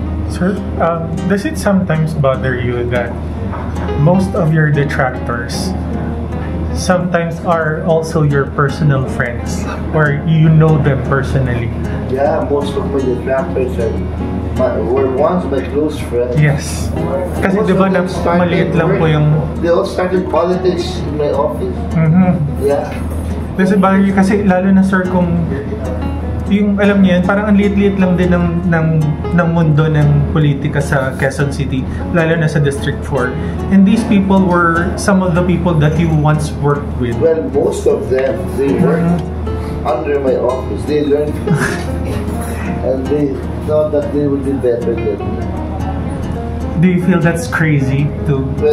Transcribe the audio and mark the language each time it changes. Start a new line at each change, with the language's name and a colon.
English: Sir, does it sometimes bother you that most of your detractors sometimes are also your personal friends or you know them personally? Yeah, most of my detractors were once my close friends. Yes.
Filipino: Kasi di ba maliit lang po yung...
English: They all started politics in my office. Yeah.
Filipino: Kasi lalo na sir kung yung alam niyo yan, parang ang liit-liit lang din ng mundo ng politika sa Quezon City, lalo na sa District 4.
English: And these people were some of the people that you once worked with. Well, most of them, they worked under my office. They learned from me. And they thought that they would be better than me. Do you feel that's crazy to Well,